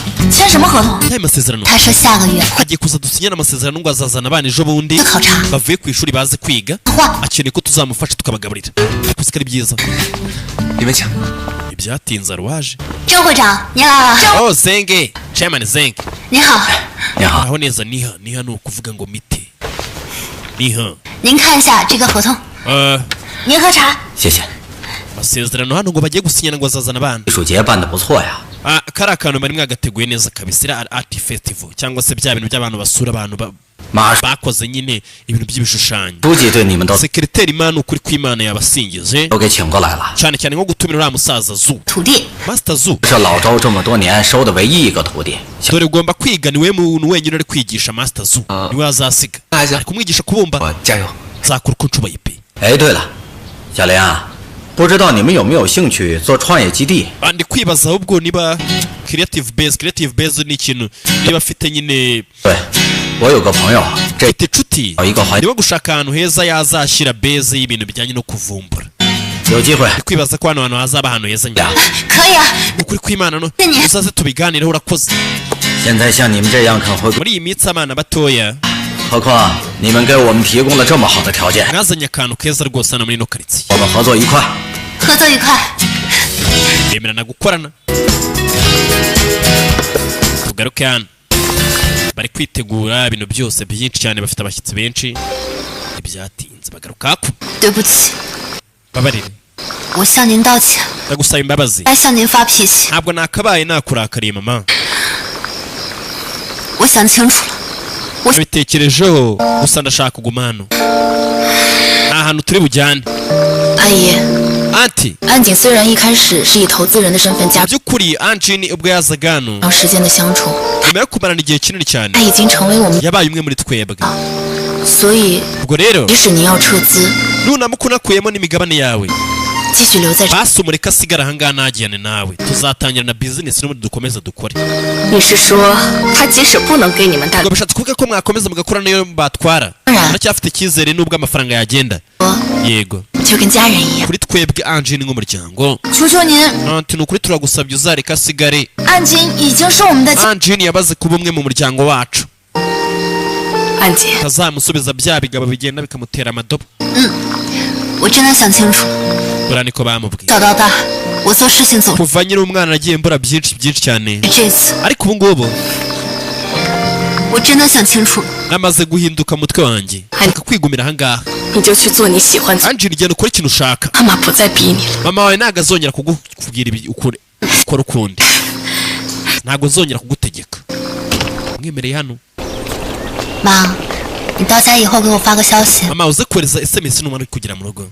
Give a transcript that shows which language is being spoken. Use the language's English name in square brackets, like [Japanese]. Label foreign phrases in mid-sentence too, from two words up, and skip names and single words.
[Chinese] 签什么合同？ [Kinyarwanda] Aya masezerano [Chinese] 他说下个月会 [Kinyarwanda] agiye kuza dusinyana amasezerano ngo azazana abana ejo bundi [Chinese] 考察。 [Kinyarwanda] bavuye ku ishuri baze kwiga. [Chinese] 话 [Kinyarwanda] Akeneye ko tuzamufasha tukabagaburira. Ariko si ko ari byiza. [Chinese] 你们请。 [Kinyarwanda] Ibyatinze aruwaje. [Chinese] 郑会长，您来了。 [English] Oh Zenge, Chairman Zenge. [Chinese] 您好，你好， [Kinyarwanda] Aho neza niha ni ukuvuga ngo mite. Niha. [Chinese] 您看一下这个合同，您喝茶。谢谢。 [Kinyarwanda] Amasezerano hano ngo bagiye gusinyana ngo azazana abana. [Chinese] 艺术节办得不错呀。 [Kinyarwanda] Kari akantu bari mwagateguye neza kabisa. Ira [English] art festival [Kinyarwanda] cyangwa se bya bintu by'abantu basura abantu [Chinese] 马 [Kinyarwanda] bakoze nyine ibintu by'ibishushanyo. [Chinese] 书记对你们都 [Kinyarwanda] Sekreteri Imana ukuri kw'Imana yabasingize [Chinese] 都给请过来了。 [Kinyarwanda] cyane cyane nko gutumira uriya musaza Zu [Chinese] 徒弟， Master Zu. 是老周这么多年收的唯一一个徒弟。 [Kinyarwanda] Dore ugomba kwiga niwe muntu wenyine uri kwigisha Master Zu. Niwe azasiga. [Chinese] 那行 [Kinyarwanda] Ari，kumwigisha kubumba. [Chinese] 我加油。 [Kinyarwanda] Nzakora uko nshoboye pe. [Chinese] 哎，对了，小林啊，不知道你们有没有兴趣做创业基地？ [Kinyarwanda] Ndi kwibaza ahubwo niba [English] creative base [Kinyarwanda] ni ikintu niba afite nyine [Chinese] 对，我有个朋友，这 [Kinyarwanda] afite inshuti [Chinese] 有一个环， [Kinyarwanda] niba gushaka ahantu heza yazashyira base y'ibintu bijyanye no kuvumbura. [Chinese] 有机会 [Kinyarwanda] Ndi kwibaza ko hano hantu hazaba ahantu heza nyine. [Chinese] 可以啊。 [Kinyarwanda] Ukuri kw'Imana no [Chinese] 那你 [Kinyarwanda] uzaze tubiganireho urakoze. [Chinese] 现在像你们这样肯回归， [Kinyarwanda] Muri iyi minsi abana batoya [Chinese] 何况你们给我们提供了这么好的条件， [Kinyarwanda] mwazanye akantu keza rwose hano muri ino karitsiye. [Chinese] 我们合作愉快。合作愉快。 [Kinyarwanda] Bemerana gukorana. Tugaruke hano. Bari kwitegura ibintu byose byinshi cyane bafite abashyitsi benshi. Ibyatinze bagaruka ku. [Chinese] 对不起， [Kinyarwanda] Babarire. [Chinese] 我向您道歉， [Kinyarwanda] Ndagusaba imbabazi. [Chinese] 该向您发脾气。 [Kinyarwanda] Ntabwo nakabaye nakurakariye mama. [Chinese] 我想清楚了， [Kinyarwanda] Nabitekerejeho gusa ndashaka kuguma hano. Nta hantu turi bujyane. [Chinese] 阿姨， [Kinyarwanda] anti [Chinese] 安井虽然一开始是以投资人的身份加入， [Kinyarwanda] by'ukuri Anjin ubwo yazaga hano [Chinese] 长时间的相处， [Kinyarwanda] nyuma yo kumarana igihe kinini cyane [Chinese] 他已经成为我们， [Kinyarwanda] yabaye umwe muri twebwe [Chinese] 所以 [Kinyarwanda] ubwo rero [Chinese] 即使您要撤资， [Kinyarwanda] nunamuka unakuyemo n'imigabane yawe [Chinese] 继续留在这， [Kinyarwanda] basi umureka asigara ahangaha ntagirane nawe tuzatangira na business n'ubundi dukomeze dukore [Chinese] 你是说他即使不能给你们带 [Kinyarwanda] ubwo bishatse kuvuga ko mwakomeza mugakora niyo batwara aracyafite icyizere nubwo amafaranga yagenda yego [Chinese] 就跟家人一样。 [Kinyarwanda] kuri twebwe Anjin nk'umuryango [Chinese] 求求您， [Kinyarwanda] anti ni ukuri turagusabye uzareka asigare [Chinese] 安井已经是我们的家。 [Kinyarwanda] Anjin yabaze kuba umwe mu muryango wacu [Chinese] 安姐， [Kinyarwanda] tazamusubiza bya bigabo bigenda bikamutera amadobo [Chinese] 我真的想清楚， [Kinyarwanda] buriya niko bamubwiye [Chinese] 小到大，我做事情总是 [Kinyarwanda] kuva nyiri umwana nagiye mbura byinshi cyane [Chinese] 这次， [Kinyarwanda] ariko ubu ngubu [Chinese] 我真的想清楚， [Kinyarwanda] namaze guhinduka mutwe wanjye reka kwigumira ahangaha [Chinese] 你就去做你喜欢做， [Kinyarwanda] Anjin genda ukore ikintu ushaka [Chinese] 妈妈不再逼你了。 [Kinyarwanda] mama wawe ntabwo azongera kukubwira ukora ukundi ntabwo azongera kugutegeka mwemereye hano [Chinese] 妈，你到家以后给我发个消息。 [Kinyarwanda] mama uze kohereza SMS n'umwana uri kugera mu rugo